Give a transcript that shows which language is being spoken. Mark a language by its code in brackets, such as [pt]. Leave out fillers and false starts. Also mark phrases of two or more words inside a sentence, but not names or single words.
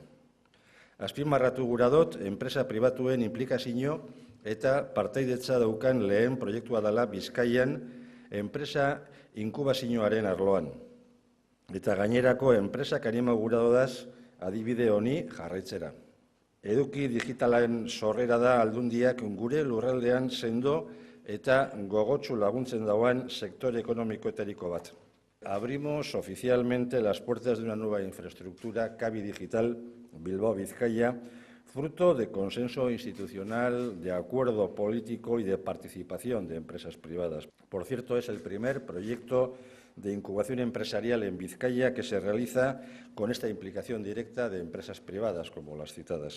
[eu] Azpimarratu gura dut, enpresa pribatuen implikazio eta partaidetza daukan lehen proiektua dela Bizkaian enpresa inkubazioaren arloan. Eta gainerako enpresak anima gura dodaz adibide honi jarraitzera. Eduki digitalen sorrera da aldundiak gure lurraldean sendo eta gogotsu laguntzen dagoen sektore ekonomikoetariko bat. [es] Abrimos oficialmente las puertas de una nueva infraestructura Kabi Digital Bilbao Vizcaya, fruto de consenso institucional, de acuerdo político y de participación de empresas privadas. Por cierto, es el primer proyecto de incubación empresarial en Vizcaya que se realiza con esta implicación directa de empresas privadas, como las citadas.